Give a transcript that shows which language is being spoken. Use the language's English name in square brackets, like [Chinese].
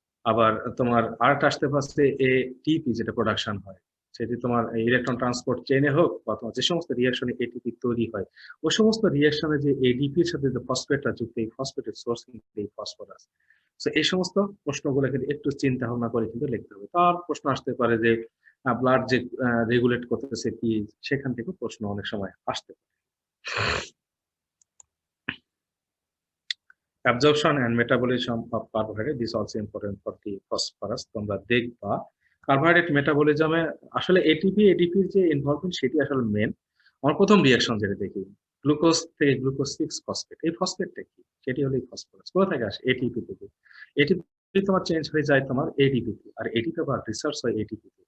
[Bangla] আবার তোমার আরেকটা আসতে পারছে ATP, যেটা প্রোডাকশন হয়, সেটি তোমার ইলেকট্রন ট্রান্সপোর্ট চেইনে হোক বা তোমার যে সমস্ত রিঅ্যাকশনে এটিপি তৈরি হয়, ওই সমস্ত রিঅ্যাকশনে যে ADP এর সাথে যে ফসফেটটা যুক্ত, এই ফসফেটের সোর্স কিন্তু এই ফসফরাস। সো এই সমস্ত প্রশ্নগুলো কিন্তু একটু চিন্তা ভাবনা করে কিন্তু লিখতে হবে। তার প্রশ্ন আসতে পারে যে ব্লাড যে রেগুলেট করতেছে কি, সেখান থেকে প্রশ্ন অনেক সময় আসতে পারে। [English] Absorption and metabolism of carbohydrate, this is also important for the phosphorus। [Bangla] তোমরা দেখবা কার্বোহাইড্রেট মেটাবলিজমে আসলে এটিপি এডিপির যে ইনভলভমেন্ট সেটি আসলে মেন। আমার প্রথম রিঅ্যাকশন যেটা দেখি, গ্লুকোজ থেকে গ্লুকোজ 6 ফসফেট, এই ফসফেটটা কি, সেটি হলো এই ফসফরাস। কোথা থেকে আসে? এটিপি থেকে। এটিপি তোমার চেঞ্জ হয়ে যায় তোমার এডিপি তে, আর এটিপি আবার রিসার্চ হয় এটিপি তে।